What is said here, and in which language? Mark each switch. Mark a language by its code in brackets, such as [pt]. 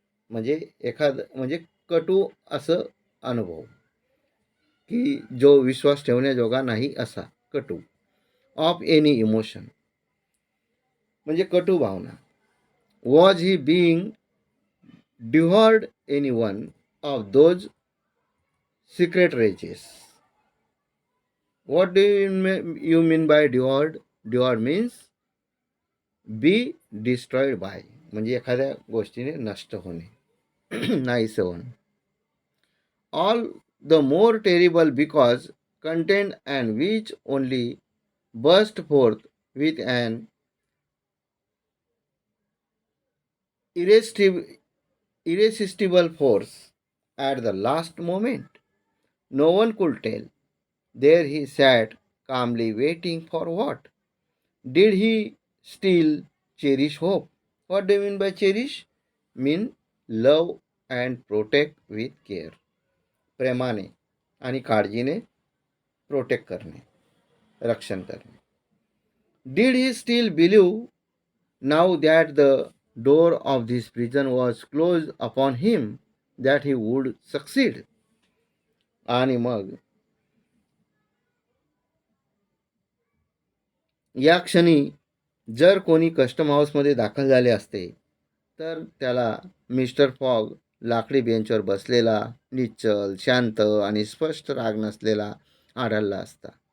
[mr] म्हणजे कटू असं अनुभव की जो विश्वास ठेवण्याजोगा नाही असा कटू. [en] of any emotion [mr] म्हणजे कटू भावना. [en] Was he being devoured any one of those secret rages. What do you mean by devoured? Devoured means be destroyed by, [mr] म्हणजे एखाद्या गोष्टीने नष्ट होणे नाहीसे होणे. [en] All the more terrible because contained and which only burst forth with an irresistible, irresistible force at the last moment. No one could tell. There he sat, calmly waiting for what? Did he still cherish hope? What do you mean by cherish? Mean love and protect with care. [mr] प्रेमाने आणि काळजीने protect करणे, रक्षण करणे. [en] Did he still believe now that the door of this prison was closed upon him that he would succeed? [mr] आणि मग या क्षणी जर कोणी कस्टम हाऊसमध्ये दाखल झाले असते तर त्याला मिस्टर फॉग लाकडी बेंचवर बसलेला, निश्चल, शांत आणि स्पष्ट राग नसलेला आढळला असता.